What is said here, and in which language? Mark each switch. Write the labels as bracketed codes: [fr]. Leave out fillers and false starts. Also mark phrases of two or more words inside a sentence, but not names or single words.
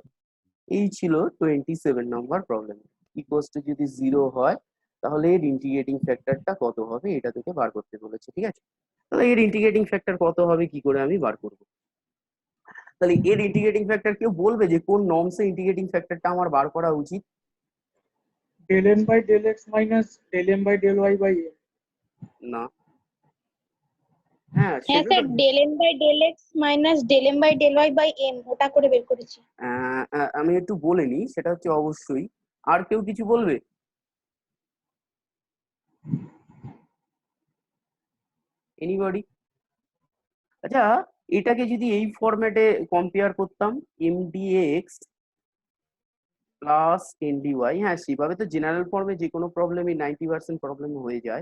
[bn] এই ছিল 27 নম্বর প্রবলেম। [en] equals to [bn] যদি 0 হয় তাহলে এর [en] integrating factorটা [bn] কত হবে এটা থেকে বার করতে বলেছে, ঠিক আছে। তাহলে এর [en] integrating factor [bn] কত হবে কি করে আমি বার করব? তাহলে এর [en] integrating factor [bn] কেউ বলবে যে কোন নর্মসে [en] integrating factorটা [bn] আমার বার করা উচিত? [en] del n by del x minus del m by del y by n. [bn] না, হ্যাঁ হ্যাঁ সেটা স্যার, তো [en] del n by del x minus del m by del y by n [bn] ওটা করে বের করেছি। আমি একটু বলে নিই, সেটা হচ্ছে অবশ্যই। আর কেউ কিছু বলবে? এনিবডি? আচ্ছা, এটাকে যদি এই ফরম্যাটে কম্পেয়ার করতাম, [en] mdx plus ndy, [bn] হ্যাঁ সেভাবে তো [en] general formে [bn] যে কোনো প্রবলেমই 90% প্রবলেম হয়ে যায়।